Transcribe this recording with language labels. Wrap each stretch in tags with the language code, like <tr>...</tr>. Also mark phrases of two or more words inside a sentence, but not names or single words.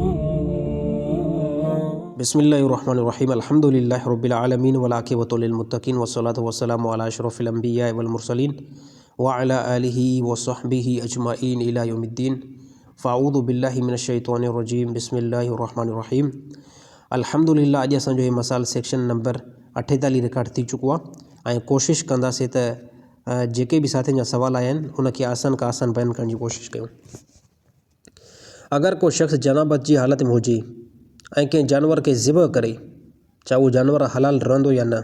<ar>بسم الله الرحمن الرحيم الحمد لله رب العالمين والعاقبة للمتقين والصلاة والسلام على أشرف الأنبياء والمرسلين وعلى آله وصحبه أجمعين إلى يوم الدين فأعوذ بالله من الشيطان الرجيم بسم الله الرحمن الرحيم الحمد لله.</ar> <sd>अॼु असांजो हीउ मसाइल</sd> <en>section number</en> <sd>48 रिकॉर्ड थी चुको आहे ऐं कोशिशि कंदासीं त जेके बि साथियुनि जा सुवाल आया आहिनि उनखे आसान खां आसान बयानु करण जी कोशिशि कयूं। अगरि को शख़्स जनाबत जी हालत में हुजे ऐं कंहिं जानवर खे ज़िबह करे, चाहे उहो जानवर हलाल रहंदो या न।</sd>